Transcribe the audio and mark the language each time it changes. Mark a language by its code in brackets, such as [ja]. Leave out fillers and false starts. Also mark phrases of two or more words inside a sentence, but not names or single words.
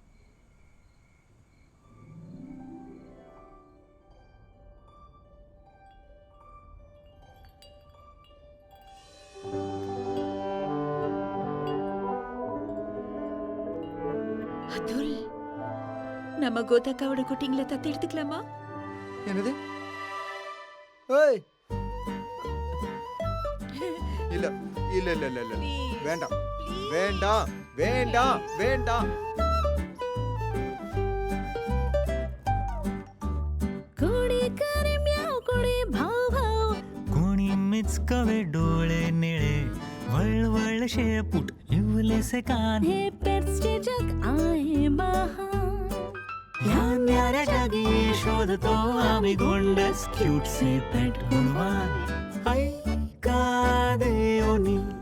[ta] அதுல், நம்ம கோதாக்காவோட குட்டிங்களை தத்து எடுத்துக்கலாமா? என்னது? ஏய், இல்ல இல்ல இல்ல இல்ல இல்ல, வேண்டாம் வேண்டாம் வேண்டாம் வேண்டாம். [mr] कोणी मिचकवे डोळे निळे वळवळ शेपूट इवलेसे कान हे पेट्सचे जग आहे बहार या न्याऱ्या जगी शोधतो आम्ही गोंडस क्यूटसे पेट गुणवान ऐका देवनी